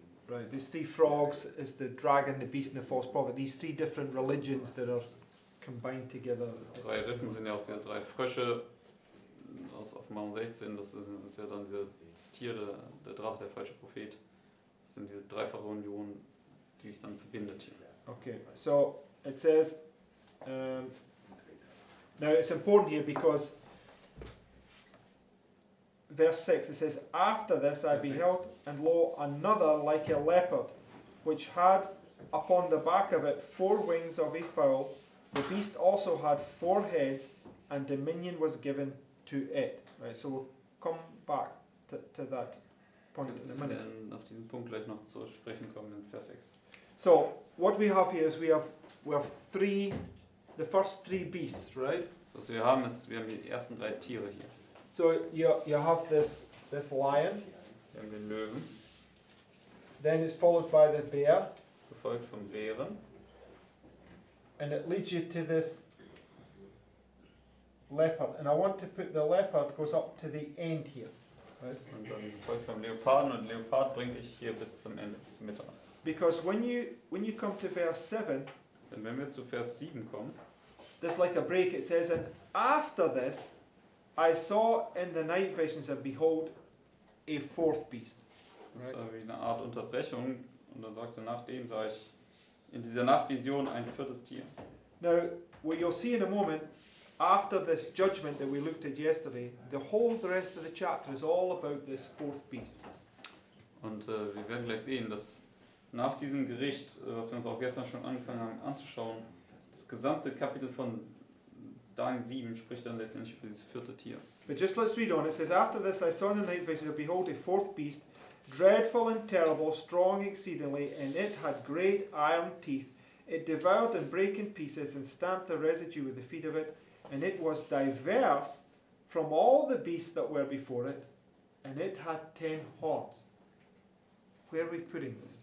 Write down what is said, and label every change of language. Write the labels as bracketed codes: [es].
[en] Right, these three frogs is the dragon, the beast, and the false prophet. These three different religions that are combined together. [de] 3 Rippen sind ja auch diese 3 Frösche aus Offenbarung 16. Das ist ja dann das Tier, der Drache, der falsche Prophet. Das sind diese dreifache Union, die sich dann verbindet hier. [en] Okay, so it says, now it's important here because verse 6, it says, after this I beheld, and lo, another like a leopard, which had upon the back of it 4 wings of a fowl. The beast also had 4 heads, and dominion was given to it. Right, so we'll come back to that point in a [de] Wir [en] minute. [de] werden auf diesen Punkt gleich noch zu sprechen kommen in Vers 6. [en] So what we have here is we have the first 3 beasts, right? [de] Was wir haben, ist, wir haben die ersten 3 Tiere hier. [en] So you have this lion, [de] Wir haben den Löwen, [en] then it's followed by the bear, [de] gefolgt vom Bären. [en] and it leads you to this leopard. And I want to put the leopard goes up to the end here, right? [de] Und dann gefolgt vom Leoparden, und Leopard bringt dich hier bis zum Ende, bis zur Mitte. [en] Because when you come to verse 7, [de] Denn wenn wir zu Vers 7 kommen, [en] there's like a break. It says, and after this I saw in the night visions, and behold, a 4th beast. [de] das ist wie eine Art Unterbrechung, und dann sagt er, nachdem sah ich in dieser Nachtvision ein 4. Tier. [en] Now, what you'll see in a moment, after this judgment that we looked at yesterday, the rest of the chapter is all about this 4th beast. [de] Und wir werden gleich sehen, dass nach diesem Gericht, was wir uns auch gestern schon angefangen haben anzuschauen, das gesamte Kapitel von Daniel 7 spricht dann letztendlich über dieses 4. Tier. [en] But just let's read on. It says, after this I saw in the night vision, and behold, a 4th beast, dreadful and terrible, strong exceedingly, and it had great iron teeth. It devoured and brake in pieces, and stamped the residue with the feet of it, and it was diverse from all the beasts that were before it, and it had 10 horns. Where are we putting this?